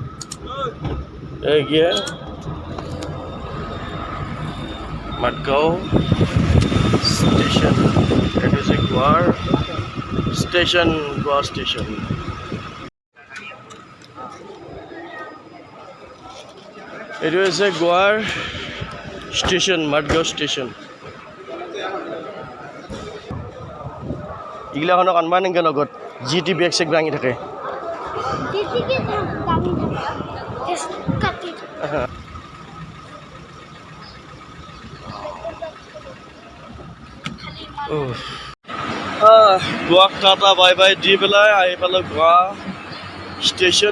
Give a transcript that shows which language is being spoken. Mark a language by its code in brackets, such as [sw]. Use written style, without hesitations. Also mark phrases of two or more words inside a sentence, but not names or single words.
[hi] ये माडगाँव स्टेशन, [en] it is a गोवा स्टेशन। It is a गोवा स्टेशन, माडगाँव स्टेशन। [as] ইগলাখনক আনবা নেকি লগত জিটি বেগ চেক ভাঙি থাকে। গোৱাক টাটা [en] bye bye [as] দি পেলাই আহি পালোঁ গোৱা ষ্টেচন।